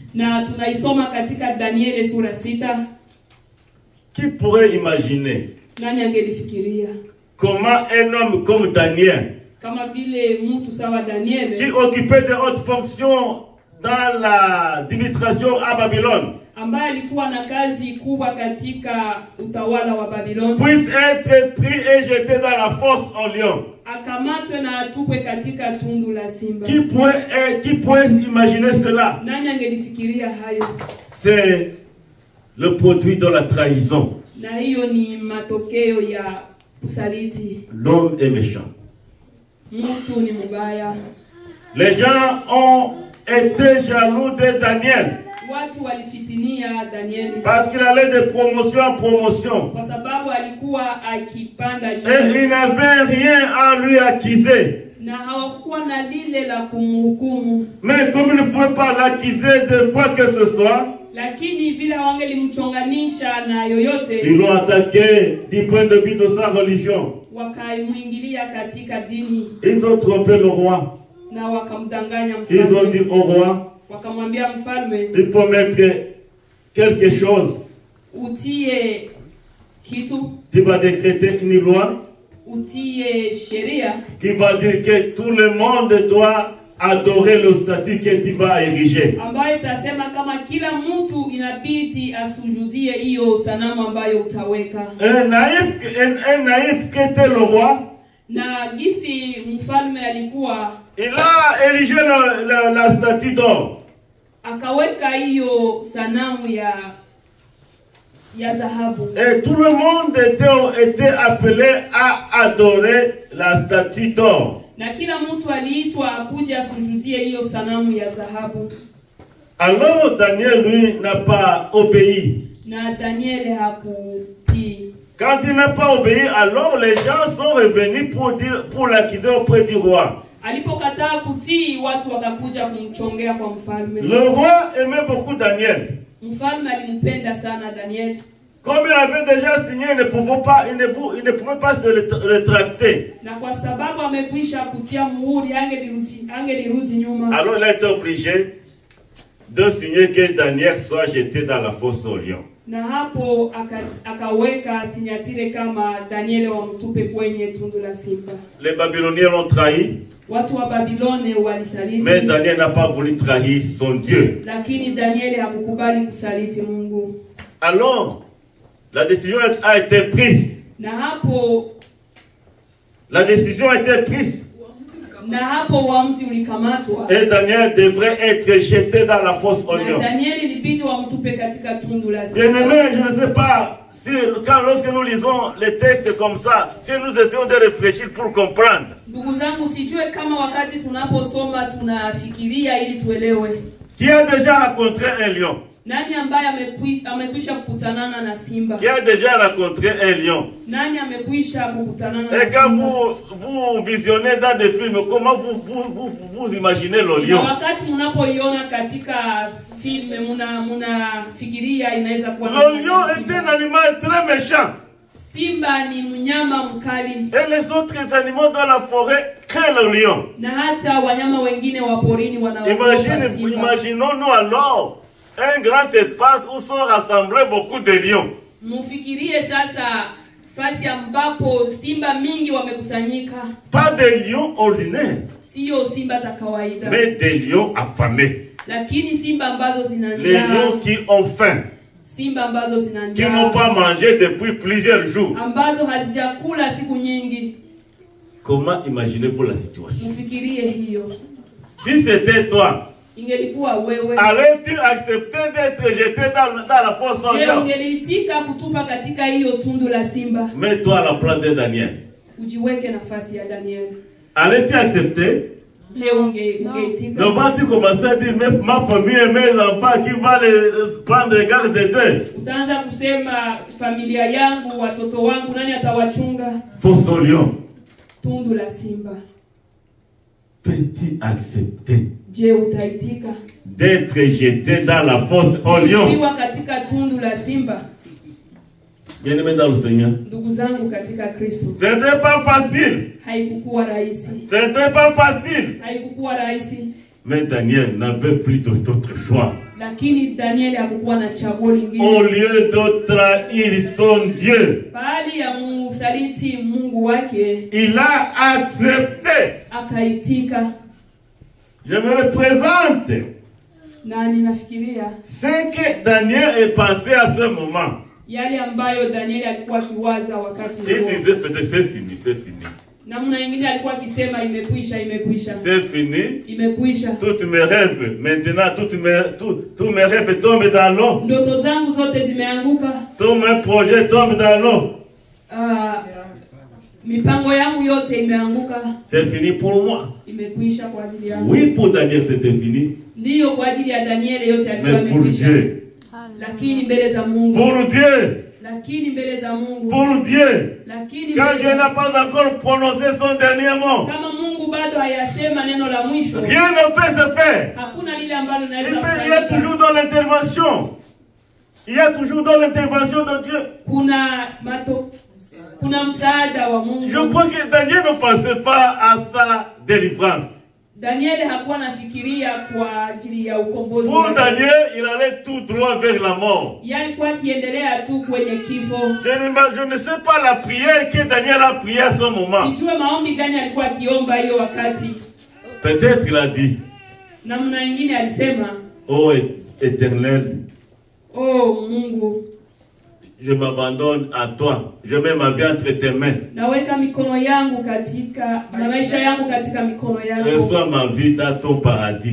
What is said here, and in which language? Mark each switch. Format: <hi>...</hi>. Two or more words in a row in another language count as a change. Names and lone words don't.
<fr>Qui pourrait imaginer comment un homme comme Daniel, qui occupait de hautes fonctions dans l'administration à Babylone, puisse être pris et jeté dans la fosse au lion?</fr> <sw>akamatwe na atupwe katika tundu la simba.</sw> <fr>Qui pourrait imaginer cela?</fr> <sw>Nani angelifikiria hayo?</sw> <fr>C'est le produit de la trahison.</fr> <sw>Na hiyo ni matokeo ya usaliti.</sw> <fr>L'homme est méchant.</fr> <sw>Mtu ni mbaya.</sw> <fr>Les gens ont été jaloux de Daniel.</fr> <sw>Watu walifitinia Danieli</sw> <fr>Parce qu'il allait de promotion en promotion.</fr> <sw>kwa sababu alikuwa akipanda</sw> <fr>Et</fr> <sw>juu</sw> <fr>il n'avait rien à lui accuser.</fr> <sw>na hawakuwa na lile la kumhukumu,</sw> <fr>Mais comme il ne pouvait pas l'accuser de quoi que ce soit,</fr> <sw>lakini vile hawangelimchonganisha na yoyote,</sw> <fr>ils l'ont attaqué du point de vue de sa religion.</fr> <sw>wakaimwingilia katika dini</sw> <fr>Ils ont trompé le roi.</fr> <sw>na wakamdanganya</sw> <fr>Ils ont</fr> <sw>mfalme.</sw> <fr>dit au roi,</fr> <sw>Wakamwambia mfalme,</sw> <fr>il faut mettre quelque chose.</fr> <sw>utie kitu,</sw> <fr>Tu vas décréter une loi</fr> <sw>utie sheria</sw> <fr>qui va dire que tout le monde doit adorer le statut que tu vas ériger.</fr> <sw>ambayo itasema kama kila mtu inabidi asujudie hiyo sanamu ambayo utaweka.</sw> <fr>Un naïf qui était le roi,</fr> <sw>Na gisi mfalme alikuwa</sw> <fr>il a érigé la statue d'or.</fr> <sw>akaweka hiyo sanamu ya dhahabu,</sw> <fr>Et tout le monde était appelé à adorer la statue d'or.</fr> <sw>na kila mtu aliitwa akuja asujudie hiyo sanamu ya dhahabu.</sw> <fr>Alors Daniel, lui, n'a pas obéi.</fr> <sw>Na Danieli hakutii.</sw> <fr>Quand il n'a pas obéi, alors les gens sont revenus pour l'accuser auprès du roi.</fr> <sw>Alipokataa kutii, watu wakakuja kumchongea kwa mfalme.</sw> <fr>Le roi aimait beaucoup Daniel.</fr> <sw>Mfalme alimpenda sana Daniel.</sw> <fr>Comme il avait déjà signé, il ne pouvait pas se rétracter.</fr> <sw>Na kwa sababu amekwisha kutia muhuri, angelirudi nyuma.</sw> <fr>Alors il a été obligé de signer que Daniel soit jeté dans la fosse au lion.</fr> <sw>Na hapo akaweka sinyatire kama Danieli wamtupe kwenye tundu la simba.</sw> <fr>Les Babyloniens l'ont trahi.</fr> <sw>Watu wa Babilone walisaliti.</sw> <fr>Mais Daniel n'a pas voulu trahir son Dieu.</fr> <sw>Lakini Danieli hakukubali kusaliti Mungu.</sw> <fr>Alors, la décision a été prise.</fr> <sw>Na hapo</sw> <fr>La décision a été prise.</fr> <sw>na hapo uamuzi ulikamatwa.</sw> <fr>Et Daniel devrait être jeté dans la fosse au</fr> <sw>Na</sw> <fr>lion.</fr> <sw>Danieli ilibidi wamtupe katika tundu la simba.</sw> <fr>Bien-aimés, je ne sais pas si lorsque nous lisons les textes comme ça, si nous essayons de réfléchir pour comprendre.</fr> <sw>Ndugu zangu, sijue kama wakati tunaposoma tunafikiria ili tuelewe.</sw> <fr>Qui a déjà rencontré un lion?</fr> <sw>Nani ambaye amekwisha kukutanana na simba?</sw> <fr>Qui a déjà rencontré un lion?</fr> <sw>Nani amekwisha kukutanana na</sw> <fr>Et quand</fr> <sw>simba?</sw> <fr>vous visionnez dans des films, comment vous imaginez le</fr> <sw>Na</sw> <fr>lion?</fr> <sw>wakati mnapoiona katika filme munafikiria inaweza kuwa</sw> <fr>Le lion est un animal très méchant.</fr> <sw>Simba ni mnyama mkali.</sw> <fr>Et les autres animaux dans la forêt craignent le lion.</fr> <sw>Na hata wanyama wengine wa porini wanaogopa simba.</sw> <fr>Imaginons-nous alors un grand espace où sont rassemblés beaucoup de lions.</fr> <sw>Mufikirie sasa fasi ambapo simba mingi wamekusanyika.</sw> <fr>Pas des lions ordinaires,</fr> <sw>Sio simba za kawaida,</sw> <fr>mais des lions affamés.</fr> <sw>lakini simba ambazo zina</sw> <fr>Les</fr> <sw>njaa.</sw> <fr>lions qui ont faim,</fr> <sw>Simba ambazo zina</sw> <fr>qui n'ont</fr> <sw>njaa,</sw> <fr>pas mangé depuis plusieurs jours.</fr> <sw>ambazo hazijakula siku nyingi.</sw> <fr>Comment imaginez-vous la situation?</fr> <sw>Mufikirie hiyo.</sw> <fr>Si c'était toi,</fr> <sw>Ingelikuwa wewe,</sw> <fr>allais-tu accepter d'être jeté dans la fosse au</fr> <sw>je</sw> <fr>lion?</fr> <sw>ungeliitika kutupa katika hiyo tundu la simba?</sw> <fr>Mets-toi à la place de Daniel.</fr> <sw>Ujiweke nafasi ya Daniel.</sw> <fr>Allais-tu accepter?</fr> <sw>Je ungeitika?</sw> <fr>Non, pas tu commences à dire, mais ma famille et mes enfants, qui va les prendre garde d'eux?</fr> <sw>Utaanza kusema familia yangu, watoto wangu, nani atawachunga?</sw> <fr>Fosse au lion.</fr> <sw>Tundu la simba.</sw> <fr>Peux-tu accepter</fr> <sw>Je utaitika</sw> <fr>d'être jeté dans la fosse au lion?</fr> <sw>kuwa katika tundu la simba?</sw> <fr>Bien-aimé dans le Seigneur,</fr> <sw>Ndugu zangu katika Kristo,</sw> <fr>ce n'était pas facile.</fr> <sw>haikukuwa rahisi.</sw> <fr>Ce n'était pas facile.</fr> <sw>Haikukuwa rahisi,</sw> <fr>Mais Daniel n'avait plus d'autre choix.</fr> <sw>lakini Danieli hakukuwa na chaguo</sw> <fr>Au</fr> <sw>lingine.</sw> <fr>lieu de trahir son Dieu,</fr> <sw>Bali ya musaliti Mungu wake,</sw> <fr>il a accepté.</fr> <sw>akaitika.</sw> <fr>Je me représente</fr> <sw>Na ninafikiria</sw> <fr>ce que Daniel est pensé à ce moment.</fr> <sw>yale ambayo Danieli alikuwa akiwaza wakati</sw> <fr>Il</fr> <sw>huo.</sw> <fr>disait peut-être c'est fini, c'est fini.</fr> <sw>Namna nyingine alikuwa akisema imekwisha, imekwisha.</sw> <fr>C'est fini.</fr> <sw>Imekwisha.</sw> <fr>Toutes mes rêves, maintenant, tous mes rêves tombent dans l'eau.</fr> <sw>Ndoto zangu zote zimeanguka.</sw> <fr>Tous mes projets tombent dans l'eau.</fr> <sw>Mipango yangu yote imeanguka.</sw> <fr>C'est fini pour moi.</fr> <sw>Imekwisha kwa ajili yangu.</sw> <fr>Oui, pour Daniel, c'était fini.</fr> <sw>Ndio kwa ajili ya Daniel yote alikuwa</sw> <fr>Mais pour</fr> <sw>imekwisha.</sw> <fr>Dieu.</fr> <sw>Lakini mbele za Mungu.</sw> <fr>Pour Dieu.</fr> <sw>Lakini mbele za Mungu.</sw> <fr>Pour Dieu.</fr> <sw>Lakini</sw> <fr>Quand Dieu n'a pas encore prononcé son dernier mot,</fr> <sw>kama Mungu bado hayasema neno la mwisho,</sw> <fr>rien ne peut se faire.</fr> <sw>hakuna lile ambalo linaweza</sw> <fr>Il y a toujours dans l'intervention. Il y a toujours dans l'intervention de Dieu.</fr> <sw>Kuna msaada wa Mungu.</sw> <fr>Je crois que Daniel ne pensait pas à sa délivrance.</fr> <sw>Daniel hakuwa nafikiria kwa ajili ya ukombozi.</sw> <fr>Pour Daniel, il allait tout droit vers la mort.</fr> <sw>Yalikuwa akiendelea tu kwenye kifo.</sw> <fr>Je ne sais pas la prière que Daniel a prié à ce moment.</fr> <sw>Sijue maombi gani alikuwa akiomba hiyo wakati.</sw> <fr>Peut-être il a dit,</fr> <sw>namna nyingine alisema,</sw> <fr>oh Éternel,</fr> <sw>oh Mungu,</sw> <fr>je m'abandonne à toi. Je mets ma vie entre tes mains.</fr> <sw>naweka mikono yangu katika na maisha yangu katika mikono yako.</sw> <fr>Reçois ma vie dans ton paradis.</fr>